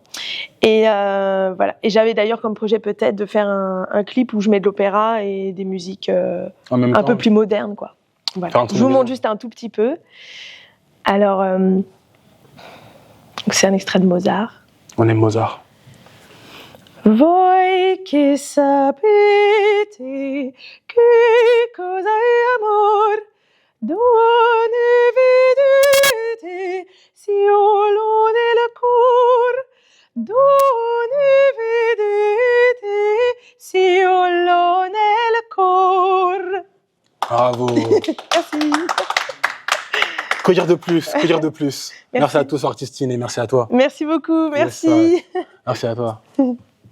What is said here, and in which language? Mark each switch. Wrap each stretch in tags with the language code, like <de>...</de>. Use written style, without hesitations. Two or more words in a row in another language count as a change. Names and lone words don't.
<fr>Et voilà. Et j'avais d'ailleurs comme projet peut-être de faire un clip où je mets de l'opéra et des musiques un peu plus modernes, quoi. Voilà. Je vous montre juste un tout petit peu. Alors, c'est un extrait de Mozart. On aime Mozart.</fr> <it>Voi che sapete che cosa è amor, dove vedete solo nel cor, dove vedete solo nel cor.</it> <fr>Bravo. Merci. Que dire de plus? Que dire de plus? Merci à tous Artistine et merci à toi. Merci beaucoup, merci. Merci à toi.</fr>